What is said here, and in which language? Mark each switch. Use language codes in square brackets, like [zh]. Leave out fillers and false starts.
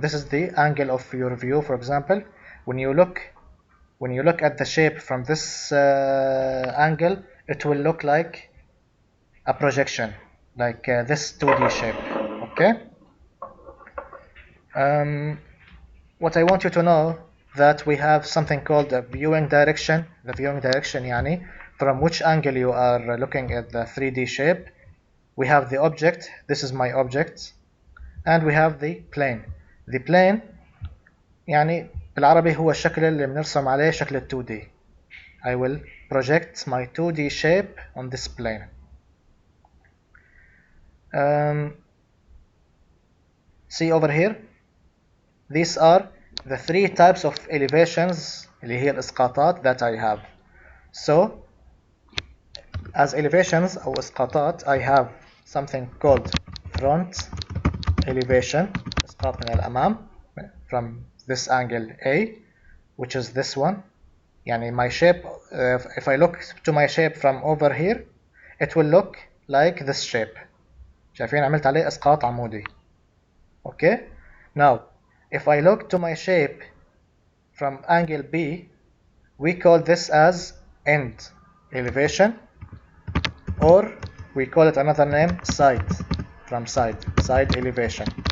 [en] This is the angle of your view. For example, when you look at the shape from this angle, it will look like a projection, like this 2D shape. Okay. What I want you to know that we have something called a viewing direction. The viewing direction [ar] يعني [en] from which angle you are looking at the 3D shape. We have the object. This is my object. And we have the plane. The plane [ar] يعني بالعربي هو الشكل اللي بنرسم عليه شكل 2D. [en] I will project my 2D shape on this plane. see over here, these are the three types of elevations [ar] اللي هي الإسقاطات [en] that I have. So as elevations [ar] أو إسقاطات [en] I have something called front elevation, [ar] إسقاط من الأمام [en] from this angle A, which is this one. [ar] يعني [en] my shape, if I look to my shape from over here, it will look like this shape. [ar] شايفين عملت عليه إسقاط عمودي. [en] Okay? Now, if I look to my shape from angle B, we call this as end elevation, or we call it another name, side, from side elevation.